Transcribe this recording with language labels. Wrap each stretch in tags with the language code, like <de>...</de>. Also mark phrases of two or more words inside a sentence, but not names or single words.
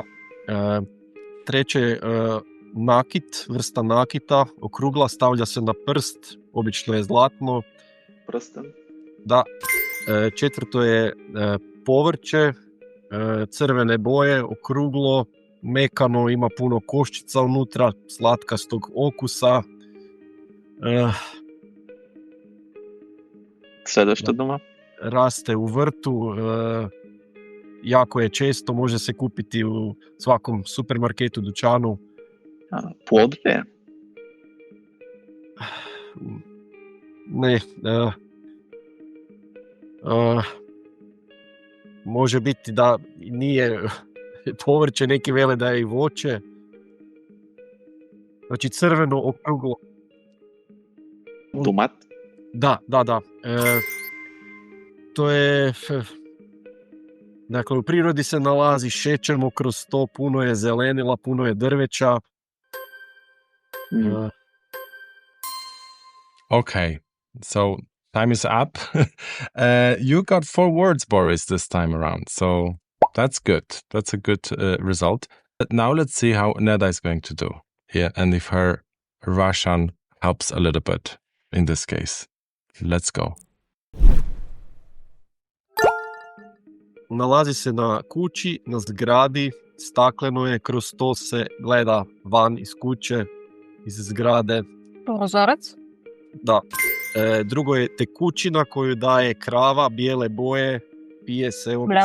<hr>Treće je nakit, vrsta nakita, okrugla, stavlja se na prst, obično je zlatno. Prsten? Da. Četvrto je povrće, crvene boje, okruglo, mekano, ima puno koščica unutra, slatkastog okusa.</hr> <bg>Следваща дума?</bg> <hr>Raste u vrtu, jako je često, može se kupiti u svakom supermarketu, dućanu.</hr> <bg>Плод?</bg> <hr>Ne, može biti da nije povrće, neki vele da je i voće. Znači crveno, okruglo. Tomat? Da. To je... Dakle, u prirodi se nalazi, šećemo kroz to, puno je zelenila, puno je drveća.</hr> <en>Okay, so time is up. You got 4 words, Boris, this time around, so that's good. That's a good result. But now let's see how Neda is going to do here, and if her Russian helps a little bit in this case. Let's go.</en> <hr>Nalazi se na kući, na zgradi, stakleno je, kroz to se gleda van iz kuće, iz zgrade.</hr> <bg>Prozorec?</bg> <hr>Da. Drugo je tekućina koju daje krava, bijele boje, pije se obično.</hr>